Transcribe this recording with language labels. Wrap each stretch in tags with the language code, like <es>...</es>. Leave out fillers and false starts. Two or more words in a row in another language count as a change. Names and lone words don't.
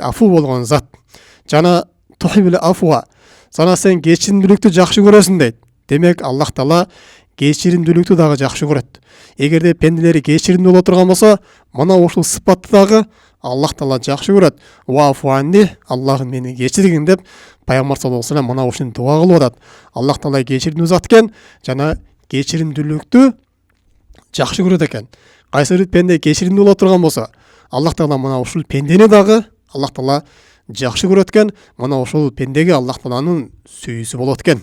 <ky>Афу болгон зат. Жана</ky> <ar>تحب العفو.</ar> <ky>Жана сен кечиримдүүлүктү жакшы көрөсүң дейт. Демек,</ky> <ar>الله تعالى</ar> <ky>кечиримдүүлүктү дагы жакшы көрөт. Эгерде пенделери кечиримдүү боло турган болсо, мына ушул сыпатты дагы</ky> <ar>الله تعالى</ar> <ky>жакшы көрөт.</ky> <ar>واعف عني,</ar> <ky>Аллахым мени кечиргин деп пайгамбар</ky> <ar>صلى الله عليه وسلم</ar> <ky>мына ушуну дуа кылып атат.</ky> <ar>الله تعالى</ar> <ky>кечиримдүү зат экен, жана кечиримдүүлүктү жакшы көрөт экен. Кайсы бир пенде кечиримдүү боло турган болсо,</ky> <ar>الله تعالى</ar> <ky>мына ушул пендени дагы</ky> <ar>الله تعالى</ar> <ky>жакшы көрөт экен. Мына ушул пендеге Аллах Тааланын сүйүүсү болот экен.</ky>